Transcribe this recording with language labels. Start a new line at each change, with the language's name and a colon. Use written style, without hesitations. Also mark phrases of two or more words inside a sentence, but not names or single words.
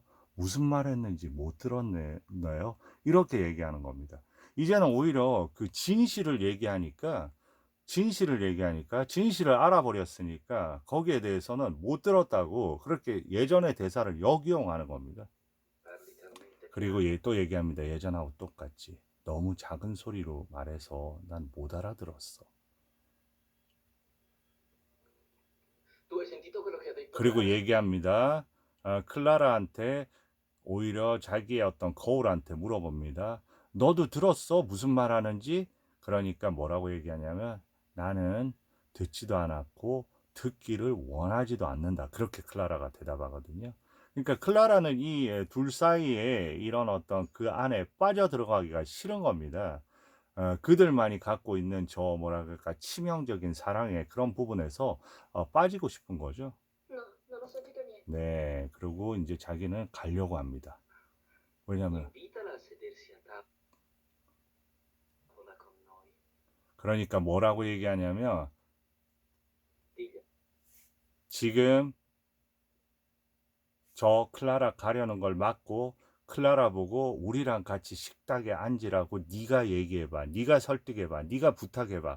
Korean: 무슨 말 했는지 못 들었네요. 이렇게 얘기하는 겁니다. 이제는 오히려 그 진실을 알아버렸으니까 거기에 대해서는 못 들었다고 그렇게 예전의 대사를 역이용하는 겁니다.
Italian: Parli talmente
Korean: 그리고
Italian: piano.
Korean: 또 얘기합니다. 예전하고 똑같이. 너무 작은 소리로 말해서 난 못 알아들었어.
Italian: Tu hai sentito quello che ha detto
Korean: 그리고
Italian: Clara?
Korean: 얘기합니다. 클라라한테 오히려 자기의 어떤 거울한테 물어봅니다. 너도 들었어? 무슨 말 하는지? 그러니까 뭐라고 얘기하냐면 나는 듣지도 않았고 듣기를 원하지도 않는다. 그렇게 클라라가 대답하거든요. 그러니까 클라라는 이 둘 사이에 이런 어떤 그 안에 빠져 들어가기가 싫은 겁니다. 그들만이 갖고 있는 저 뭐라 그럴까 치명적인 사랑의 그런 부분에서 빠지고 싶은 거죠.
Italian: No, non ho sentito niente.
Korean: 네. 그리고 이제 자기는 가려고 합니다. 왜냐면
Italian: Invitala a sedersi a tavola con noi.
Korean: 그러니까 뭐라고 얘기하냐면 Digli, 지금 저 클라라 가려는 걸 막고 클라라 보고 우리랑 같이 식탁에 앉으라고 네가 얘기해봐. 네가 설득해봐. 네가 부탁해봐.